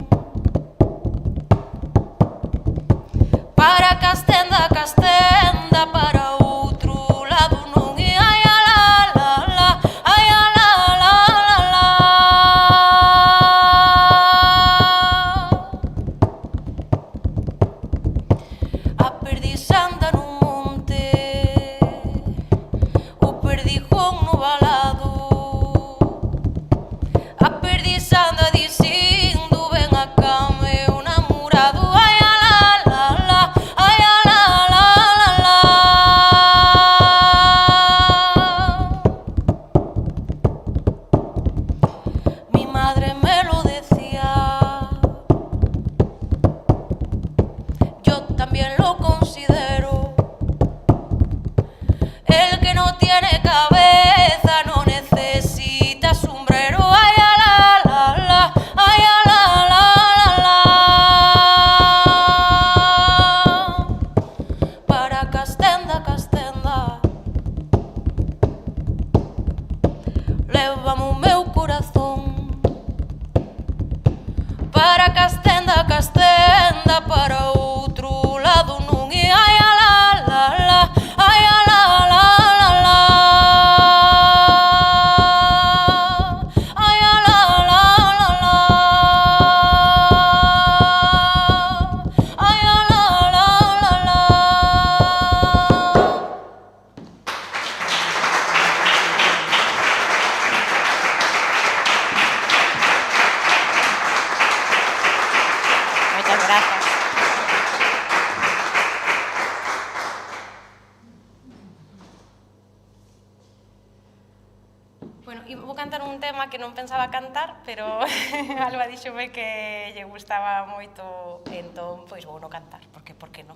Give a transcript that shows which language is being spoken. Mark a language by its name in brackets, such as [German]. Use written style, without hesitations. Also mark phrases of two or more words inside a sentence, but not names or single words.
[Galician] Para Castenda, Castenda, para outro lado non é. Ai, a la, la, la, ai, a la, la, la, la. A perdiz anda nun monte, o perdijón no balado. A perdiz anda dicindo ven acá meu namorado. Ai, a la, la, la, ai, a la, la, la, la. [Spanish] Mi madre me lo decía, yo también lo considero. El que no tiene cabeza no necesita sombrero. Ay, a la, la, la, ay, a la, la, la, la. [Galician] Para Castenda, Castenda, lévame o meu corazón. Para Castenda, Castenda, para outro lado non é. Ai, a la, la, la, ai, a la, la, la, la. Ai, a la, la, la, la. Ai, a la, la, la, la. Moitas grazas. Bueno, e vou cantar un tema que non pensaba cantar, pero Alba díxome que lle gustaba moito, entón, pois vou non cantar, porque por que non?